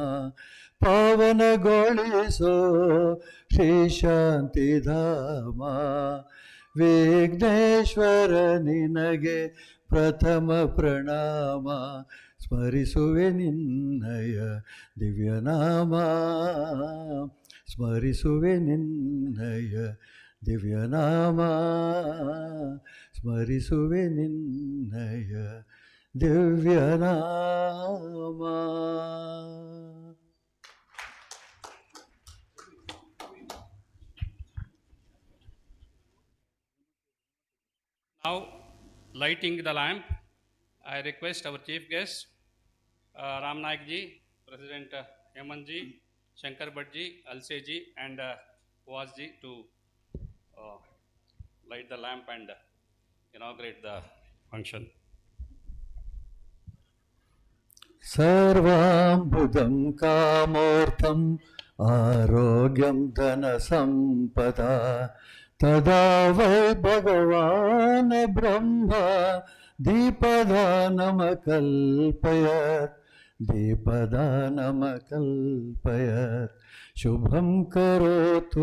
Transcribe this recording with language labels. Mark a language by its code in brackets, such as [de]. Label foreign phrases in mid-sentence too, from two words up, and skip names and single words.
[kn] ಪಾವನಗೊಳಿಸೋ ಶ್ರೀ ಶಾಂತಿಧಾಮ ವಿಘ್ನೇಶ್ವರ ನಿನಗೆ ಪ್ರಥಮ ಪ್ರಣಾಮ ಸ್ಮರಿಸುವೆ ನಿನ್ನಯ ದಿವ್ಯನಾಮ ಸ್ಮರಿಸುವೆ ನಿನ್ನಯ ದಿವ್ಯನಾಮ ಸ್ಮರಿಸುವೆ ನಿನ್ನಯ ದಿವ್ಯನಾಮ. [en] Now, lighting the lamp, I request our chief guest, Ram Naik ji, President Hemant ji, Shankar Bhatji, Alse ji, and Vaz ji to light the lamp and inaugurate the function. [sa] सर्वाम्बुदं कामोर्थं आरोग्यं धनसम्पदा तदा वै भगवान् ब्रह्मा दीपदानमकल्पयत् दीपदानमकल्पयत् शुभं करोतु